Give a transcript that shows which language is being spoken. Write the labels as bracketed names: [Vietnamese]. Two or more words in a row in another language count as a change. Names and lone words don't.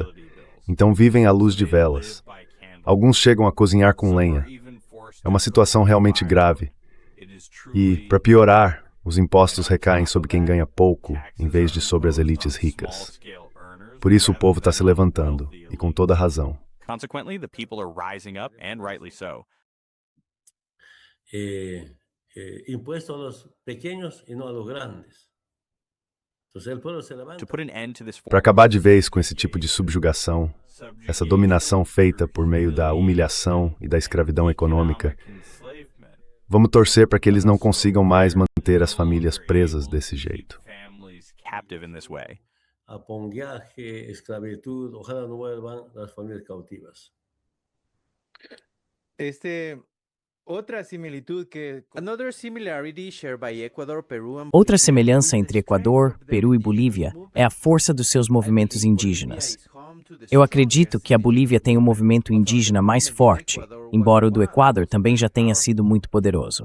[Portuguese] Então vivem à luz de velas. Alguns chegam a cozinhar com lenha. É uma situação realmente grave. E, para piorar, os impostos recaem sobre quem ganha pouco, em vez de sobre as elites ricas. Por isso o povo está se levantando, e com toda razão. [English] Consequently, the people are rising up, and rightly so. [Spanish] Impuesto a los pequeños y no a los grandes. [English] To put an end to this [Portuguese] Para acabar de vez com esse tipo de subjugação, essa dominação feita por meio da humilhação e da escravidão econômica, vamos torcer para que eles não consigam mais manter as famílias presas desse jeito. [Spanish] Apongueaje, esclavitud, ojalá no vuelvan las familias cautivas. [Portuguese] Outra semelhança entre Equador, Peru e Bolívia é a força dos seus movimentos indígenas. Eu acredito que a Bolívia tem um movimento indígena mais forte, embora o do Equador também já tenha sido muito poderoso.